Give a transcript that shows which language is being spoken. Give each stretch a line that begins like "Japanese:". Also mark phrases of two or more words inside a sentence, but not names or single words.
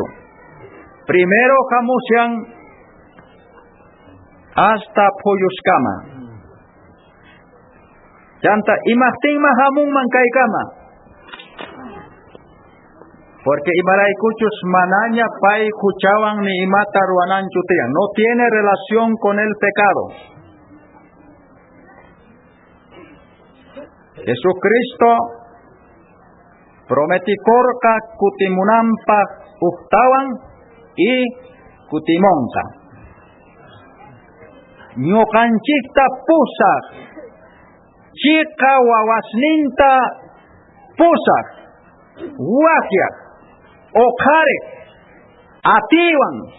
Quechua: Primero hamushan hasta puyuskama. Chanta imaqtinma hamunman kaykama. Porque imaraykuchus manaña pay huchawan ni imata ruananchu tiyan.
Spanish: No tiene relación con el pecado.
Quechua: Jesucristo prometikorqa kutimunanpaq tawan y kutimonqa. Ñuqanchikta pusaq, chiqa wawasninta pusaq, wakyaq, oqariq, atiwan.